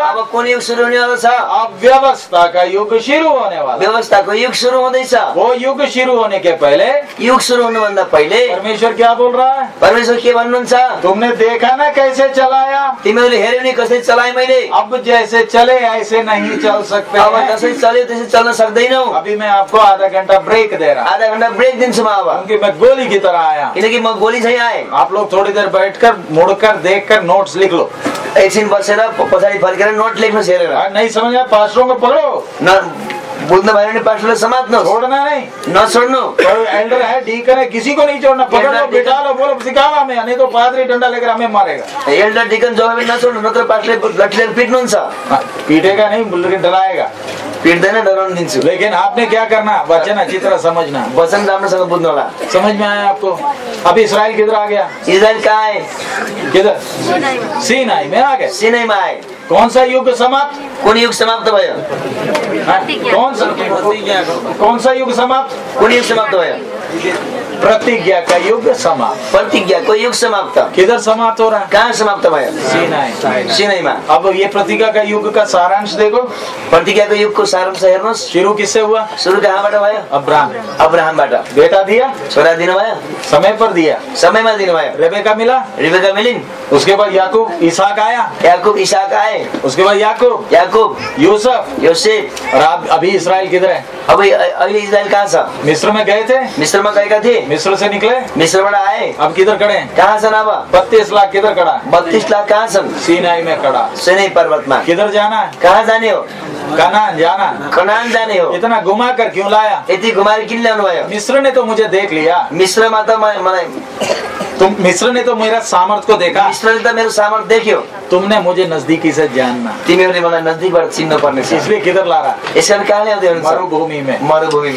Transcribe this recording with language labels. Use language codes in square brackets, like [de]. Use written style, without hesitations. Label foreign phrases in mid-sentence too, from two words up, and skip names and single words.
[ne] अब कुन युग सुरु हुनेवाला छ? [hi] अब व्यवस्था का युग शुरू होने वाला। [ne] व्यवस्थाको युग सुरु हुँदैछ। [hi] वो युग शुरू होने के पहले, [ne] युग सुरु हुनुभन्दा पहिले [hi] परमेश्वर क्या बोल रहा है? [ne] परमेश्वर के भन्नुहुन्छ? [hi] तुमने देखा ना कैसे चलाया, [ne] तिमीहरूले हेर्यौ नि कसरी चलाए मैले। [hi] अब जैसे चले ऐसे नहीं चल सकते अब हैं। [ne] जसरी चल्यो त्यसरी चल्न सक्दैनौ। [hi] अभी मैं आपको आधा घंटा ब्रेक दे रहा, [ne] आधा घण्टा ब्रेक दिन्छु म अब, [hi] क्योंकि मैं गोली की तरह आया। [ne] किनकि म गोली चाहिँ आए। [hi] आप लोग थोड़ी देर बैठकर मुड़कर देखकर नोट्स लिख लो। [ne] एकछिन बसेर पछाडि फर्केर नोट लेख्नुहोस् हेरेर। [hi] नहीं समझ आया, पास्टरों को पकड़ो, [ne] न बुझ्नु भएन भने पास्टरलाई समात्नु, [hi] छोड़ना नहीं। [ne] नछोड्नु। [hi] कोई एल्डर है, डीकन है, किसी को नहीं छोड़ना। पकड़ लो, बिठा लो, बोलो सिखाओ हमें, नहीं तो पादरी डंडा लेकर हमें मारेगा। [en] elder deacon [ne] जो है नछोड्नु, नत्र पास्टरले लट्ठीले पिट्नुहुन्छ। [hi] पीटेगा नहीं, लेकिन डराएगा। [ne] पिट्दैन, डराउन दिन्छु। [hi] लेकिन आपने क्या करना, वचन अच्छी तरह समझना। [ne] वचन राम्रोसँग बुझ्नु होला। [hi] समझ में आया आपको? अभी इसराइल किधर आ गया? [ne] इजरायल कहाँ आए? [hi] किधर? सीनाई में आ गए। [ne] सिनाईमा आए। [hi] कौन सा युग समाप्त? [ne] कुन युग समाप्त भयो? [hi] हाँ? कौन सा युग समाप्त? [ne] कुन युग समाप्त भयो? [hi] प्रतिज्ञा का युग समाप्त। [ne] प्रतिज्ञाको युग समाप्त। [hi] किधर समाप्त हो रहा है? [ne] कहाँ समाप्त भयो? [hi] सीनाई। [ne] सिनाईमा। [hi] अब ये प्रतिज्ञा का युग का सारांश देखो। [ne] प्रतिज्ञाको युगको सारांश हेर्नुहोस्। [hi] शुरू किससे हुआ? [ne] सुरु कहाँबाट भयो? [hi] अब्राहम। [ne] अब्राहमबाट। [hi] बेटा दिया, [ne] छोरा दिनुभयो, [hi] समय पर दिया, [ne] समयमा दिनुभयो। [hi] रेबेका मिला, [ne] रिबेका मिलिन्। [hi] उसके बाद याकूब, इसहाक आया, [ne] याकूब, इसाक आए, [hi] उसके बाद याकूब, यूसुफ, [ne] योसेफ। [hi] और अभी इसराइल किधर है? [ne] अब अहिले इजरायल कहाँ छ? [hi] मिस्र में गए थे, [ne] मिस्रमा गएका थिए, [hi] मिस्र से निकले, [ne] मिस्रबाट आए। [hi] अब किधर खड़े हैं? [ne] कहाँ छन् अब? [hi] 32 लाख किधर खड़ा? [ne] 32 लाख कहाँ छन्? [hi] सीनाई में खड़ा। [ne] सिनाई पर्वतमा। [hi] किधर जाना है? [ne] कहाँ जाने हो? [hi] कनान जाना। [ne] कनान जाने हो। [hi] इतना घुमा कर क्यों लाया? [ne] यति घुमाएर किन ल्याउनु भयो? [hi] मिस्र ने तो मुझे देख लिया। [ne] मिस्रमा त मलाई, [hi] मिस्र ने तो मेरा सामर्थ को देखा। [ne] मिस्रले त मेरो सामर्थ देख्यो। [hi] तुमने मुझे नजदीकी से जानना, [ne] तिमीहरूले मलाई नजदीकबाट चिन्न पर्ने छ। [hi] इसलिए किधर ला रहा? [ne] यसरी कहाँ ल्याउँदै हुनुहुन्छ? [hi] मरुभूमि में। [ne] मरुभूमिमा।